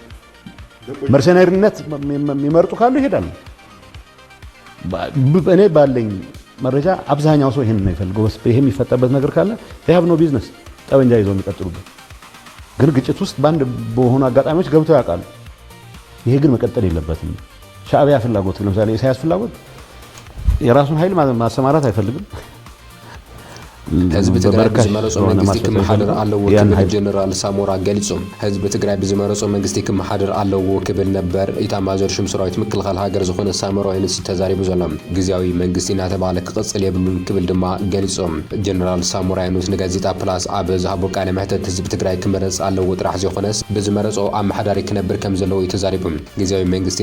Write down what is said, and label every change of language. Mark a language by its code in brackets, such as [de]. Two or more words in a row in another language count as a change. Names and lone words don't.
[am] መርሰናሪነት የሚመርጡ ካሉ ይሄዳሉ። እኔ ባለኝ መረጃ አብዛኛው ሰው ይሄን ነው ይፈልገው። ይሄ የሚፈጠበት ነገር ካለ ያብ ነው ቢዝነስ ጠበንጃ ይዘው የሚቀጥሉበት። ግን ግጭት ውስጥ ባንድ በሆኑ አጋጣሚዎች ገብተው ያውቃሉ። ይሄ ግን መቀጠል የለበትም። ሻዕቢያ ፍላጎት ለምሳሌ ኢሳያስ ፍላጎት የራሱን ኃይል ማሰማራት አይፈልግም። [ti] ህዝብ ትግራይ ብዝመረጾ መንግስቲ ክመሓደር ኣለዎ ክብል ጀነራል ሳሞራ ገሊጾም ህዝብ ትግራይ ብዝመረጾ መንግስቲ ክመሓደር ኣለዎ ክብል ነበር ኢታማዦር ሹም ሰራዊት ምክልኻል ሃገር ዝኾነ ሳሞራ ይንስ ተዛሪቡ ዘሎም ግዚያዊ መንግስቲ እናተባለ ክቅፅል የብሉን ክብል ድማ ገሊጾም ጀነራል ሳሞራ ይንስ ንጋዜጣ ፕላስ ኣብ ዝሃቦ ቃለ መሕተት ህዝብ ትግራይ ክመረጽ ኣለዎ ጥራሕ ዘይኾነስ ብዝመረጾ ኣመሓዳሪ ክነብር ከም ዘለዎ ተዛሪቦም ግዚያዊ መንግስቲ